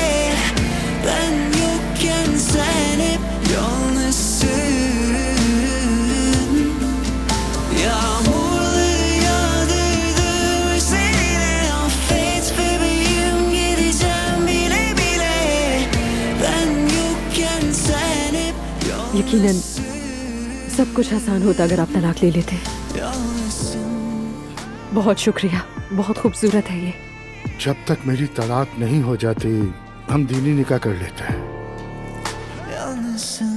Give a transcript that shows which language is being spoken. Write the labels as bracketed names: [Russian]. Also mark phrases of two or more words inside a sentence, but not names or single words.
[Turkish] Ben yokken sen hep yalnızsın. Yağmurları yağdırdım üzerine, affet bebeğim, gideceğim bile bile. Ben yokken sen hep [Hindi] यकीनन सब कुछ आसान होता अगर आप तलाक ले लेते। [Turkish] yalnızsın. [Hindi] बहुत शुक्रिया, बहुत खूबसूरत है ये। जब तक मेरी तलाक नहीं हो जाती हम दीनी निकाह कर लेते हैं। [Turkish] Yalnızsın.